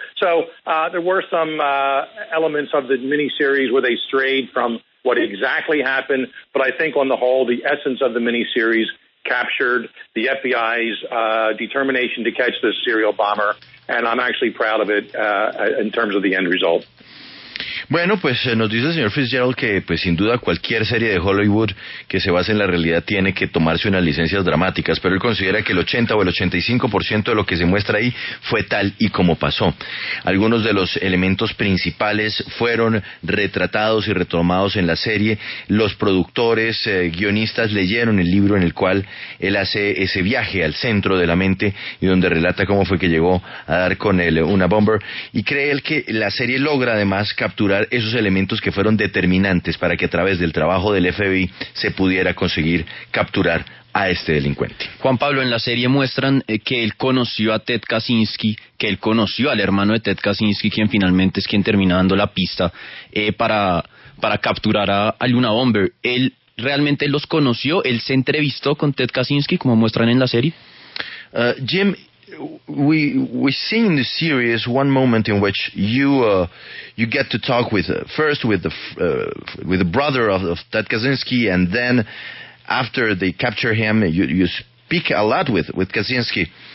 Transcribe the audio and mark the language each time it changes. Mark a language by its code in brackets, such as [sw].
[en] So there were some elements of the miniseries where they strayed from what exactly happened, but I think on the whole, the essence of the miniseries captured the FBI's determination to catch this serial bomber, and I'm actually proud of it in terms of the end result. [es] Bueno, pues nos dice el señor Fitzgerald que pues sin duda cualquier serie de Hollywood que se base en la realidad tiene que tomarse unas licencias dramáticas, pero él considera que el 80 o el 85% de lo que se muestra ahí fue tal y como pasó. Algunos de los elementos principales fueron retratados y retomados en la serie. Los productores, guionistas leyeron el libro en el cual él hace ese viaje al centro de la mente y donde relata cómo fue que llegó a dar con el Unabomber, y cree él que la serie logra además capturar esos elementos que fueron determinantes para que a través del trabajo del FBI se pudiera conseguir capturar a este delincuente. Juan Pablo, en la serie muestran que él conoció a Ted Kaczynski, que él conoció al hermano de Ted Kaczynski, quien finalmente es quien termina dando la pista para capturar al Unabomber. ¿Él realmente los conoció? ¿Él se entrevistó con Ted Kaczynski, como muestran en la serie? [en] Jim, we see in the series one moment in which you get to talk with first with the brother of Ted Kaczynski, and then after they capture him, you speak a lot with Kaczynski.